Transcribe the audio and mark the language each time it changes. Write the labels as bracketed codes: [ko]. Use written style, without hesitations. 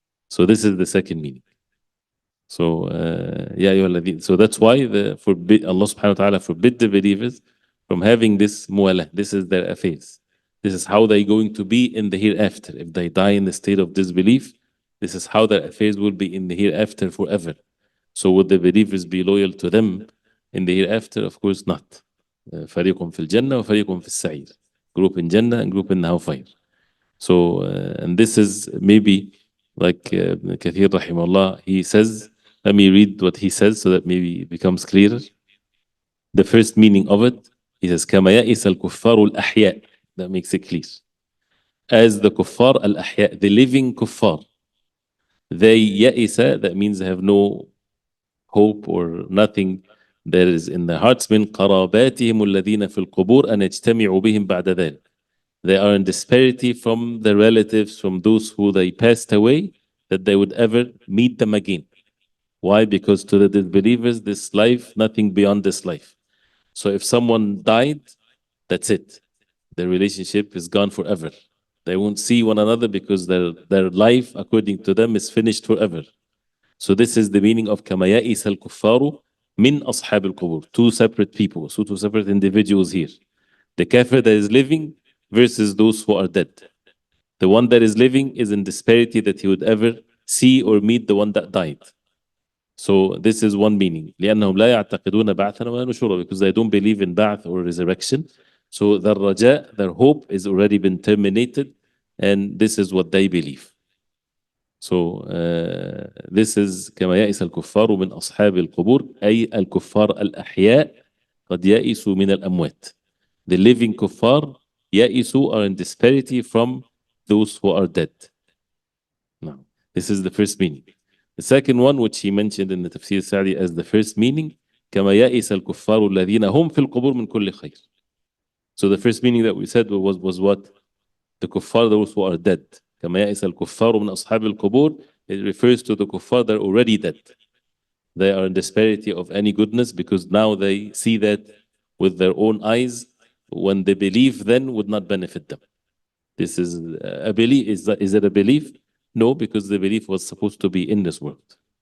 [en] So this is the second meaning. So [ar] يا أيها الذين, [en] so that's why Allah subhanahu wa ta'ala forbid the believers from having this mu'ala. This is their affairs. This is how they're going to be in the hereafter. If they die in the state of disbelief, this is how their affairs will be in the hereafter forever. So would the believers be loyal to them in the hereafter? Of course not. [ar] فريق في الجنة وفريق في السعير. [en] Group in Jannah and group in the hellfire. So, and this is maybe like Kathir rahimahullah, he says, let me read what he says so that maybe it becomes clearer. The first meaning of it, he says, [ar] كما يئس الكفار الأحياء. [en] That makes it clear. As the kuffar al-ahya, the living kuffar, they ya'isa, that means they have no hope or nothing that is in their hearts. [ar] من قراباتهم الذين في القبور أن يجتمعوا بهم بعد ذلك. [en] They are in disparity from the relatives, from those who they passed away, that they would ever meet them again. Why? Because to the disbelievers, this life, nothing beyond this life. So if someone died, that's it. Their relationship is gone forever. They won't see one another because their life, according to them, is finished forever. So this is the meaning of [ar] كما يئس الكفار من أصحاب القبور. [en] Two separate people, so two separate individuals here. The kafir that is living versus those who are dead. The one that is living is in disparity that he would ever see or meet the one that died. So this is one meaning. [ar] لأنهم لا يعتقدون بعثا ولا نشورا, [en] because they don't believe in ba'ath or resurrection. So their raja, their hope is already been terminated, and this is what they believe. So this is [ar] كما يئس الكفار من أصحاب القبور أي الكفار الأحياء قد يئسوا من الأموات. [en] The living kuffar يئسوا are in disparity from those who are dead. Now, this is the first meaning. The second one, which he mentioned in the Tafseer Sa'di as the first meaning, [ar] كما يئس الكفار الذين هم في القبور من كل خير. [en] So the first meaning that we said was what? The kuffar, those who are dead. [ar] كما يئس الكفار من أصحاب القبور. [en] It refers to the kuffar that are already dead. They are in disparity of any goodness because now they see that with their own eyes. When they believe then would not benefit them. This is a belief. Is it a belief? No, because the belief was supposed to be in this world.